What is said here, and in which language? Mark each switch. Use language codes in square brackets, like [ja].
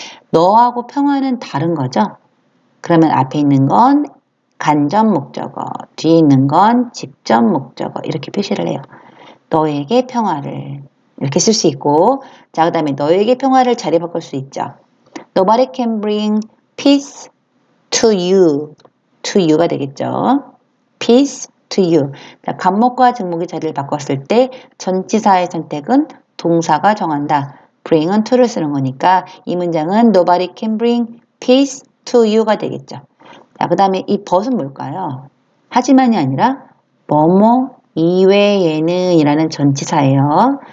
[ko] 너하고 평화는 다른 거죠. 그러면 앞에 있는 건 간접 목적어, 뒤에 있는 건 직접 목적어 이렇게 표시를 해요. 너에게 평화를 이렇게 쓸 수 있고 자 그 다음에 너에게 평화를 자리 바꿀 수 있죠. [en] Nobody can bring peace to you. [ko] to you가 되겠죠. [en] peace to you. [ko] 자, 간목과 증목의 자리를 바꿨을 때 전치사의 선택은 동사가 정한다. bring은 to를 쓰는 거니까 이 문장은 [en] Nobody can bring peace to you [ko] 가 되겠죠. 자, 그 다음에 이 but은 뭘까요? 하지만이 아니라 뭐뭐 이외에는 이라는 전치사예요.